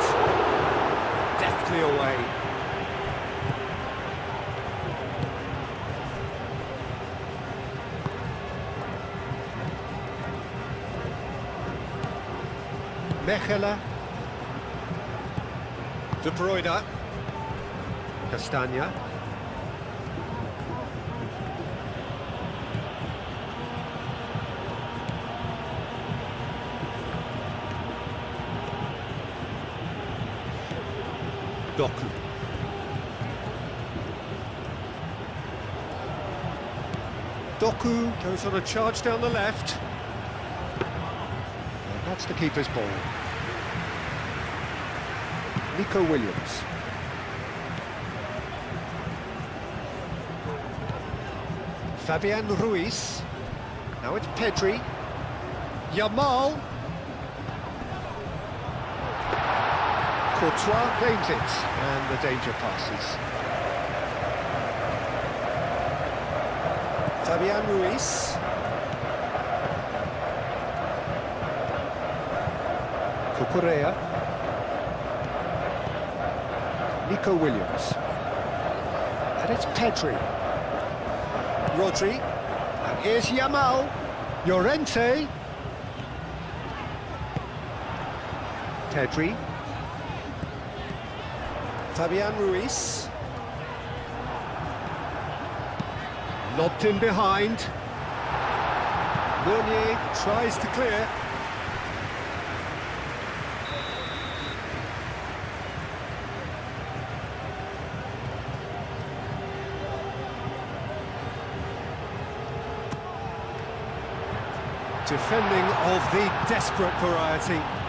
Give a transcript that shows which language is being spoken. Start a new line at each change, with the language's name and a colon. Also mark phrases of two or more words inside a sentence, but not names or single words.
English: Deftly away. Mechela. De Bruyne. Castagna. Doku. Doku goes on a charge down the left. And that's the keeper's ball. Nico Williams. Fabian Ruiz. Now it's Pedri. Yamal. Courtois claims it, and the danger passes. Fabian Ruiz. Cucurella. Nico Williams. And it's Pedri. Rodri. And here's Yamal. Llorente. Pedri. Fabian Ruiz. Lobbed in behind. Meunier tries to clear. Defending of the desperate variety.